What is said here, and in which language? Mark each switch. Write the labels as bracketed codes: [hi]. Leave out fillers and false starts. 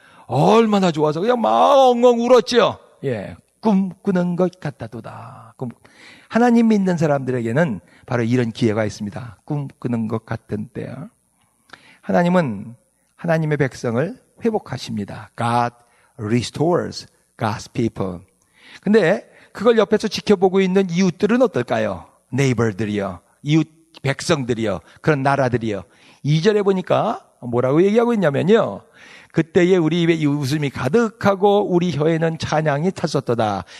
[ko] 얼마나 좋아서 그냥 막 엉엉 울었죠. 예, 꿈꾸는 것 같다도다. 하나님 믿는 사람들에게는 바로 이런 기회가 있습니다. 꿈꾸는 것 같은 때요. 하나님은 하나님의 백성을 회복하십니다. [en] God restores God's people. [ko] 근데 그걸 옆에서 지켜보고 있는 이웃들은 어떨까요? 네이버들이요. 이웃 백성들이요. 그런 나라들이요. 2절에 보니까 뭐라고 얘기하고 있냐면요. 그때에 우리 입에 웃음이 가득하고 우리 혀에는 찬양이 찼었도다.